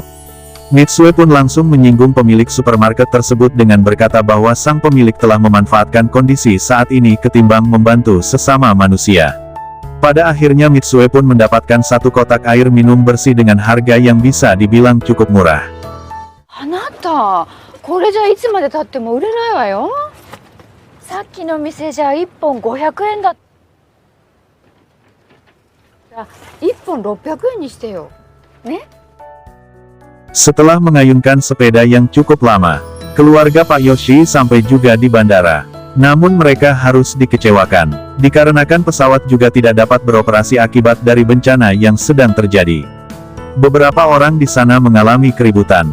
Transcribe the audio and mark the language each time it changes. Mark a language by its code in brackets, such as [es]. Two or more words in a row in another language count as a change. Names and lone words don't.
[id] Mitsue pun langsung menyinggung pemilik supermarket tersebut dengan berkata bahwa sang pemilik telah memanfaatkan kondisi saat ini ketimbang membantu sesama manusia. Pada akhirnya Mitsue pun mendapatkan 1 kotak air minum bersih dengan harga yang bisa dibilang cukup murah. [ja] あなた、これじゃいつまで経っても売れないわよ。さっきの店じゃ1本500円だ。じゃあ1本600円にしてよ。ね? [id] Setelah mengayunkan sepeda yang cukup lama, keluarga Pak Yoshi sampai juga di bandara. Namun mereka harus dikecewakan, dikarenakan pesawat juga tidak dapat beroperasi akibat dari bencana yang sedang terjadi. Beberapa orang di sana mengalami keributan.